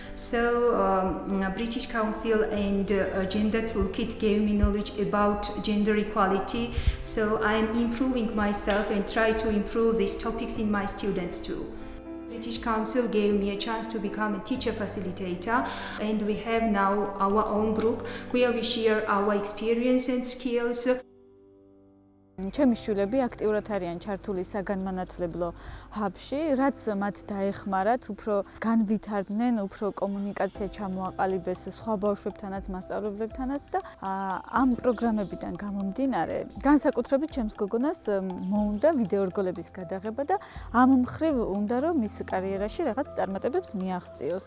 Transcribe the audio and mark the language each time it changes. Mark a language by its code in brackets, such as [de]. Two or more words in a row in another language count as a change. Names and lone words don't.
[en] So British Council and Gender Toolkit gave me knowledge about gender equality, so I'm improving myself and try to improve these topics in my students too. British Council gave me a chance to become a teacher facilitator, and we have now our own group where we share our experience and skills. [ka] ჩემი შვილები აქტიურად არიან ჩართული საგანმანათლებლო ჰაბში, რაც მათ დაეხმარათ, უფრო განვითარდნენ, უფრო კომუნიკაცია ჩამოაყალიბეს სხვა ბავშვებთანაც, მასწავლებლებთანაც და ამ პროგრამებიდან გამომდინარე, განსაკუთრებით ჩემს გოგონას მოუნდა ვიდეო რგოლების გადაღება და ამ მხრივ უნდა რომ მის კარიერაში რაღაც წარმატებებს მიაღწიოს.